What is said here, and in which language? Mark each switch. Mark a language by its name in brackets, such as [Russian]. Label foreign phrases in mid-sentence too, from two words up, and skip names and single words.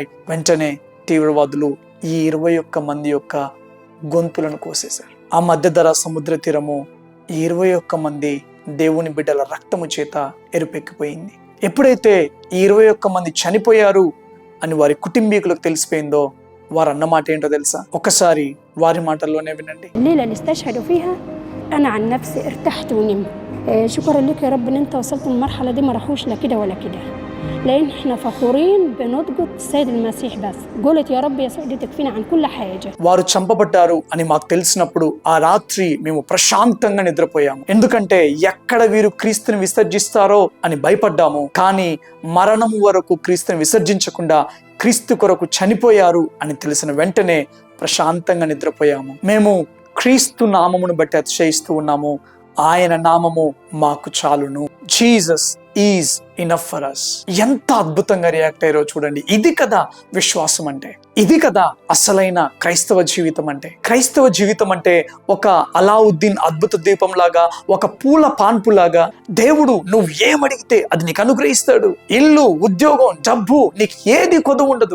[Telugu] వెంటనే తీవ్రవాదులు ఈ 21 మంది యొక్క గొంతులను కోసేశారు. ఆ మధ్యధరా సముద్ర తీరము ఈ 21 మంది దేవుని బిడ్డల రక్తము చేత ఎరుపెక్కిపోయింది. ఎప్పుడైతే ఈ 21 మంది చనిపోయారు అని వారి కుటుంబీకులకు తెలిసిపోయిందో వారు అన్న మాట ఏంటో తెలుసా? ఒకసారి వారి మాటల్లోనే వినండి. [Arabic] الليلة اللي استشهدوا فيها أنا عن نفسي ارتحت ونمت. شكرا لك يا رب إن أنت وصلت للمرحلة دي ما راحوش لا كده ولا كده. لأن إحنا فخورين بنضجة السيد المسيح بس. قولت يا رب يسوع دي تكفينا عن كل حاجة. [Telugu] వారు చంపబడ్డారు అని మాకు తెలిసినప్పుడు ఆ రాత్రి మేము ప్రశాంతంగా నిద్రపోయాము. ఎందుకంటే ఎక్కడ వీరు క్రీస్తుని విసర్జిస్తారో అని భయపడ్డాము. కానీ మరణం వరకు క్రీస్తుని విసర్జించకుండా క్రీస్తు కొరకు చనిపోయారు అని తెలిసిన వెంటనే ప్రశాంతంగా నిద్రపోయాము. మేము క్రీస్తు నామమును బట్టి అతిశయిస్తూ ఉన్నాము. ఆయన నామము మాకు చాలును. [English] Jesus is enough for us. [Telugu] ఎంత అద్భుతంగా రియాక్ట్ అయ్యారో చూడండి. ఇది కదా విశ్వాసం అంటే, ఇది కదా అసలైన క్రైస్తవ జీవితం అంటే. క్రైస్తవ జీవితం అంటే ఒక అలావుద్దీన్ అద్భుత దీపం లాగా, ఒక పూల పాన్పు లాగా దేవుడు నువ్వు ఏమడిగితే అది నీకు అనుగ్రహిస్తాడు. ఇల్లు, ఉద్యోగం, డబ్బు, నీకు ఏది కొదువు ఉండదు.